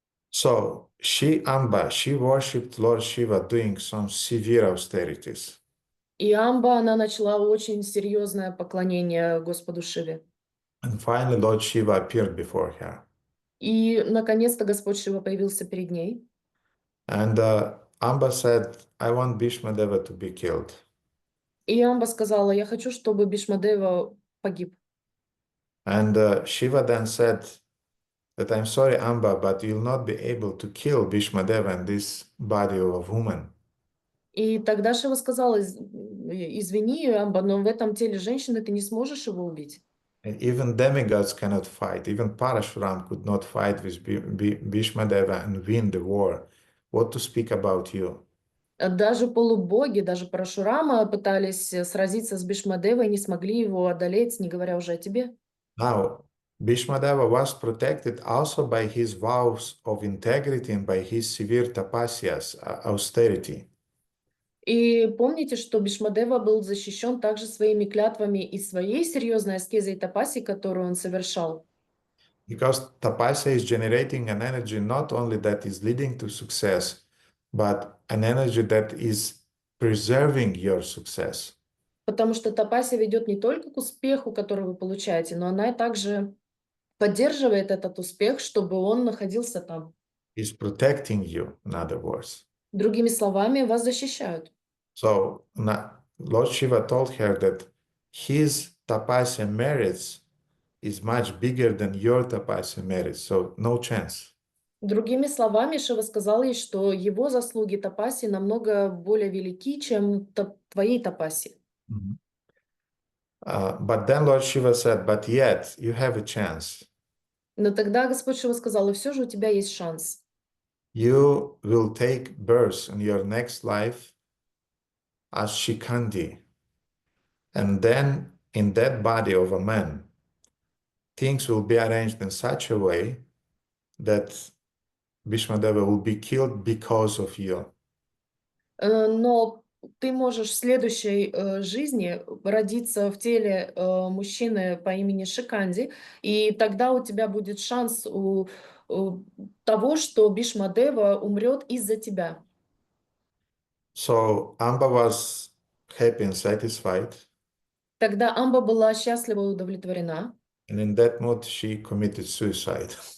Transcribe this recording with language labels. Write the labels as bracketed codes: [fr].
[en] So, Amba, she worshipped Lord Shiva doing some severe austerities. [ru] И Амба, она начала очень серьезное поклонение Господу Шиве. [en] And finally, Lord Shiva appeared before her. [ru] И, наконец-то, Господь Шива появился перед ней. [en] And Amba said, I want Bhīṣmadeva to be killed. [ru] И Амба сказала, я хочу, чтобы Бhīṣmadeva погиб. [en] And Shiva then said that, I'm sorry, Amba, but you'll not be able to kill Bhīṣmadeva in this body of a woman. [ru] И тогда Шива сказала, извини, Амба, но в этом теле женщины ты не сможешь его убить. [en] And even demigods cannot fight. Even Parashuram could not fight with Bhīṣmadeva and win the war. What to speak about you? [ru] Даже полубоги, даже Парашурама пытались сразиться с Бhīṣmadevой и не смогли его одолеть, не говоря уже о тебе. [en] Now, Bhīṣmadeva was protected also by his vows of integrity and by his severe tapasyas, austerity. [ru] И помните, что Бhīṣmadeva был защищен также своими клятвами и своей серьезной аскезой тапаси, которую он совершал. [en] Because tapasya is generating an energy not only that is leading to success, but an energy that is preserving your success. [ru] Потому что тапасия ведет не только к успеху, который вы получаете, но она также поддерживает этот успех, чтобы он находился там. [en] He's protecting you, in other words. [ru] Другими словами, вас защищают. [en] So Lord Shiva told her that his tapasya merits is much bigger than your tapasya merits, so no chance. [ru] Другими словами, Шива сказал ей, что его заслуги тапаси намного более велики, чем твоей тапаси. [en] But then Lord Shiva said, but yet you have a chance. [ru] Но тогда Господь Шива сказал, и все же у тебя есть шанс. [en] You will take birth in your next life as Shikandi. And then in that body of a man, things will be arranged in such a way that Bhīṣmadeva will be killed because of you. [ru] Но ты можешь в следующей жизни родиться в теле мужчины по имени Шиканди, и тогда у тебя будет шанс у того, что Бhīṣmadeva умрет из-за тебя. [en] So Amba was happy and satisfied. [ru] Тогда Амба была счастлива и удовлетворена. [en] And in that mood, she committed suicide.